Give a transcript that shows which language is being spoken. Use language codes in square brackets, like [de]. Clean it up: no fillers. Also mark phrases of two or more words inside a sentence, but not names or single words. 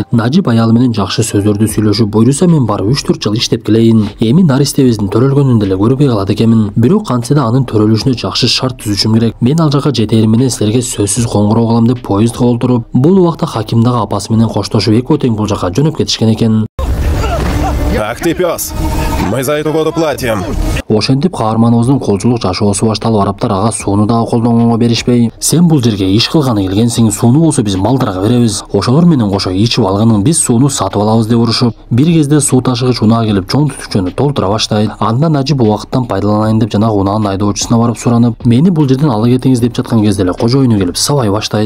[ky] Najib аялы менен жакшы сөздөрдү сүйлөшүп, "Буйруса мен барып 3-4 жыл иштеп келейин. Эми наристебиздин төрөлгөнүн деле көрбөй калат экенмин. Бирок кантсе да анын төрөлүшүнө жакшы шарт түзүшүм керек. Мен ал жака жетерим менен силерге сөзсүз коңгуроо кылам" деп поездга олтуруп, бул убакта Хаким дагы апасы менен коштошуп экөө тең бул жака жөнөп кетишкен экен. [ru] Ах ты пес! Мы за эту воду платим. [ky] Ошентип каарманыбыздын колчулук жашоосу башталып, арабтар ага сууну дагы колдонгонго беришпей, сен бул жерге иш кылганы келгенсиң, сууну болсо биз малдарга беребиз. Ошолор менен кошо ичип алганын биз сууну сатып алабыз деп урушуп, бир кезде суу ташыгыч унаа келип чоң түтүкчөнү толтура баштайт. Анда Нажип убакыттан пайдаланайын деп жанагы унаанын айдоочусуна барып суранып, мени бул жерден ала кетиңиз деп жаткан кезде эле кожоюну келип сабай баштайт.